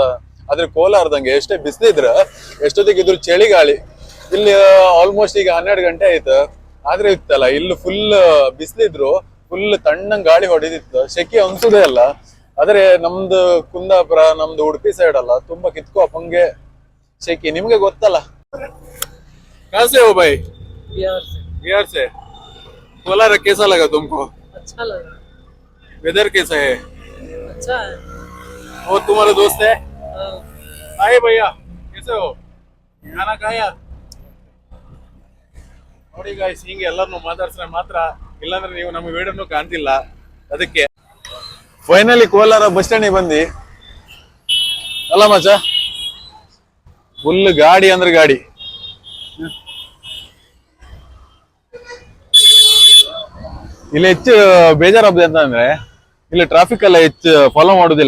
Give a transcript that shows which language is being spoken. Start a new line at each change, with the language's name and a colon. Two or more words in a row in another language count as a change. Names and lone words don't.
Kannada: ಆದ್ರೆ ಕೋಲಾರದಂಗೆ ಎಷ್ಟೇ ಬಿಸಿಲಿದ್ರ ಎಷ್ಟೊತ್ತಿಗೆ ಇದ್ರು ಚಳಿಗಾಳಿ. ಇಲ್ಲಿ ಆಲ್ಮೋಸ್ಟ್ ಈಗ 12 ಗಂಟೆ ಆಯ್ತು. ಆದ್ರೆ ಇತ್ತಲ್ಲ ಇಲ್ಲಿ ಫುಲ್ ಬಿಸಿಲಿದ್ರು ಫುಲ್ ತಣ್ಣಂಗ್ ಗಾಳಿ ಹೊಡಿದಿತ್ತು. ಶೆಕಿ ಅನ್ಸುದೇ ಅಲ್ಲ. ಆದ್ರೆ ನಮ್ದು ಕುಂದಾಪುರ, ನಮ್ದು ಉಡುಪಿ ಸೈಡ್ ಅಲ್ಲ, ತುಂಬಾ ಕಿತ್ಕೋ ಅಪ್ಪಂಗೆ ಶೆಕಿ. ನಿಮ್ಗೆ ಗೊತ್ತಲ್ಲ.
Hindi: कैसे हो भाई? बिहार से। बिहार से। कोलार कैसा लगा तुमको? अच्छा लगा। वेदर कैसा है? अच्छा है। वो तुम्हारा दोस्त है? हाँ। हाय भैया, कैसे हो? खाना खाया?
Kannada: ನೋಡಿ ಗಾಯ್ಸ್, ಹಿಂಗೆ ಎಲ್ಲರನ್ನು ಮಾತಾಡ್ಸ್ರೆ ಮಾತ್ರ, ಇಲ್ಲಾಂದ್ರೆ ನೀವು ನಮ್ಮ ವಿಡಿಯೋನು ಕಾಣ್ತಿಲ್ಲ. ಅದಕ್ಕೆ ಫೈನಲಿ ಕೋಲಾರ ಬಸ್ ಸ್ಟ್ಯಾಂಡಿಗೆ ಬಂದಿ ಅಲ್ಲ ಮಚ್ಚ. ಫುಲ್ ಗಾಡಿ ಅಂದ್ರೆ ಗಾಡಿ. ಇಲ್ಲಿ ಹೆಚ್ಚು ಬೇಜಾರಬ್ದೆ ಅಂತಂದ್ರೆ ಇಲ್ಲಿ ಟ್ರಾಫಿಕ್ ಎಲ್ಲ ಹೆಚ್ಚು ಫಾಲೋ ಮಾಡುದಿಲ್ಲ.